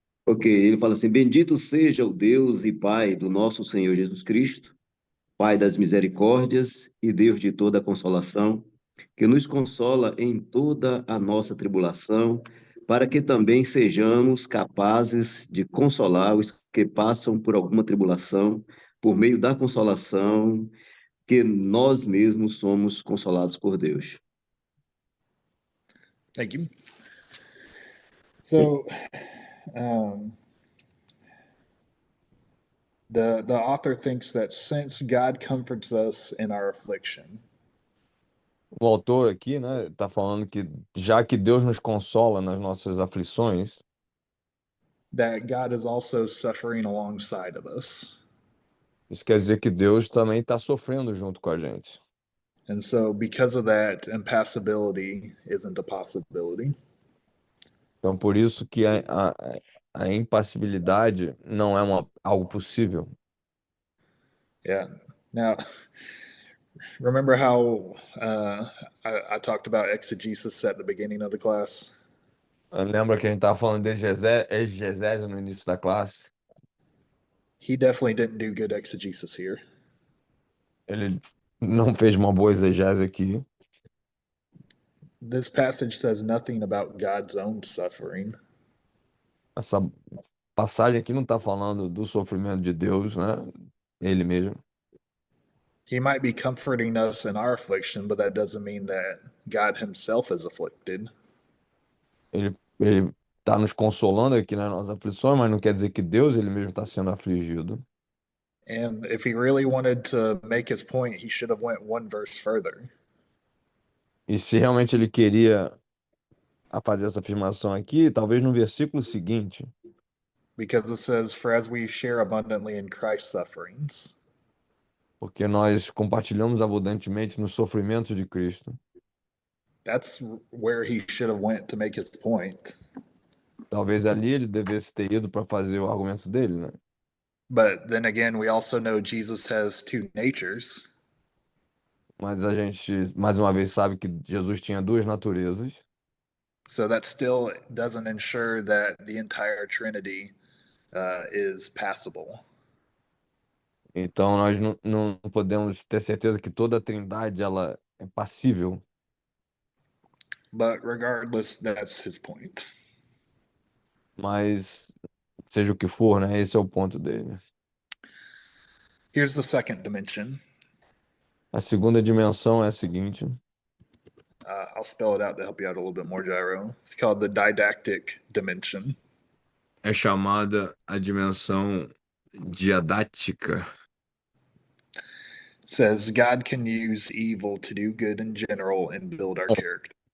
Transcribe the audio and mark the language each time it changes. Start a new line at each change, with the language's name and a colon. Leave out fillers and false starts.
Portuguese: Ok, ele fala assim: Bendito seja o Deus e Pai do nosso Senhor Jesus Cristo, Pai das misericórdias e Deus de toda a consolação, que nos consola em toda a nossa tribulação, para que também sejamos capazes de consolar os que passam por alguma tribulação, por meio da consolação que nós mesmos somos consolados por Deus.
English: Thank you. So, the author thinks that since God comforts us in our affliction,
Portuguese: O autor aqui, né, tá falando que já que Deus nos consola nas nossas aflições,
English: that God is also suffering alongside of us.
Portuguese: isso quer dizer que Deus também está sofrendo junto com a gente.
English: And so, because of that, impassibility isn't a possibility.
Portuguese: Então, por isso que a impassibilidade não é algo possível.
English: Yeah. Now, remember how I talked about exegesis at the beginning of the class?
Portuguese: Lembra que a gente estava falando de exegese no início da classe?
English: He definitely didn't do good exegesis here.
Portuguese: Ele não fez uma boa exegese aqui.
English: This passage says nothing about God's own suffering.
Portuguese: Essa passagem aqui não está falando do sofrimento de Deus, né? Ele mesmo.
English: He might be comforting us in our affliction, but that doesn't mean that God himself is afflicted.
Portuguese: Ele está nos consolando aqui nas nossas aflições, mas não quer dizer que Deus ele mesmo está sendo afligido.
English: And if he really wanted to make his point, he should have went one verse further.
Portuguese: E se realmente ele queria fazer essa afirmação aqui, talvez no versículo seguinte,
English: Because it says, For as we share abundantly in Christ's sufferings.
Portuguese: porque nós compartilhamos abundantemente nos sofrimentos de Cristo.
English: That's where he should have went to make his point.
Portuguese: Talvez ali ele devesse ter ido para fazer o argumento dele, né?
English: But then again, we also know Jesus has two natures.
Portuguese: Mas a gente, mais uma vez, sabe que Jesus tinha duas naturezas.
English: So that still doesn't ensure that the entire Trinity is passable.
Portuguese: Então nós não podemos ter certeza que toda a Trindade ela é passível.
English: But regardless, that's his point.
Portuguese: Mas seja o que for, né? Esse é o ponto dele.
English: Here's the second dimension.
Portuguese: A segunda dimensão é a seguinte.
English: I'll spell it out to help you out a little bit more, Gyro. It's called the didactic dimension.
Portuguese: É chamada a dimensão diadática.
English: It says God can use evil to do good in general and build our character.